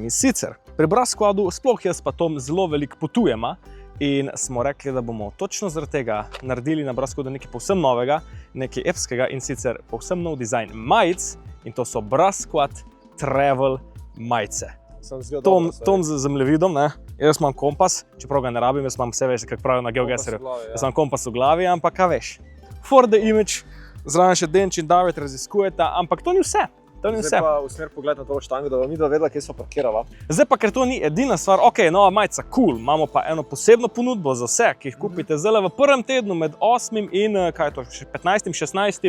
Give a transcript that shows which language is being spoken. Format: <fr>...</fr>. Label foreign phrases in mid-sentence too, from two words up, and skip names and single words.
<sl>In sicer, pri Brasquadu sploh jaz pa Tom zelo veliko potujema, in smo rekli, da bomo točno zaradi tega naredili na Brasquadu nekaj povsem novega, nekaj epskega in sicer povsem nov dizajn majic in to so Brasquad Travel majice. Tom z zemljevidom, ne? Jaz imam kompas, čeprav ga ne rabim, jaz imam vse veš, kako pravijo na GeoGuessrju. Jaz imam kompas v glavi, ampak kaj veš.</sl> <en>For the image,</en> <sl>zraven še Denč in David raziskujeta, ampak to ni vse. Zdaj pa v smer pogled na to štango, da bom midva vedela, kje smo parkirala. Zdaj pa, ker to ni edina stvar, ok, nova majica, cool, imamo pa eno posebno ponudbo za vse, ki jih kupite zdaj v prvem tednu med 8. in 15. 16.</sl>